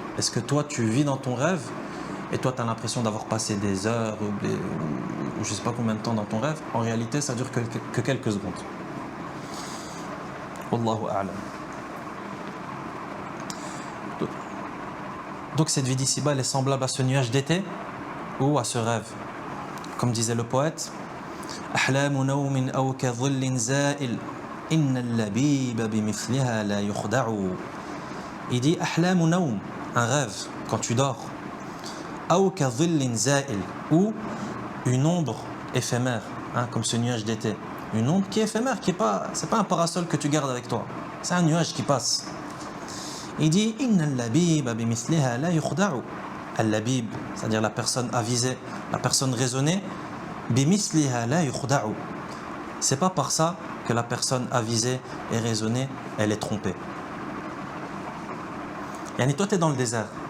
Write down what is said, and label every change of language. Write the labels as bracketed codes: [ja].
[fr] Est-ce que toi tu vis dans ton rêve et toi tu as l'impression d'avoir passé des heures ou je ne sais pas combien de temps dans ton rêve? En réalité ça dure que quelques secondes. [ar] Wallahu a'lam. [fr] Donc cette vie d'ici-bas elle est semblable à ce nuage d'été ou à ce rêve. Comme disait le poète, [ar] أحلام نوم أو كظل زائل إن اللبيب بمثلها لا يخدع. [fr] Il dit [ar] أحلام نوم, [fr] un rêve quand tu dors, [ar] أو كظل زائل, [fr] ou une ombre éphémère, comme ce nuage d'été. Une ombre qui est éphémère, c'est pas un parasol que tu gardes avec toi, c'est un nuage qui passe. Il dit [ar] إن اللبيب بمثلها لا يخدع. [fr] Al-labib, c'est-à-dire la personne avisée, la personne raisonnée, [ar] بمثلها لا يخدع. [fr] c'est pas par ça que la personne avisée et raisonnée, elle est trompée. Yani toi, tu es dans le désert.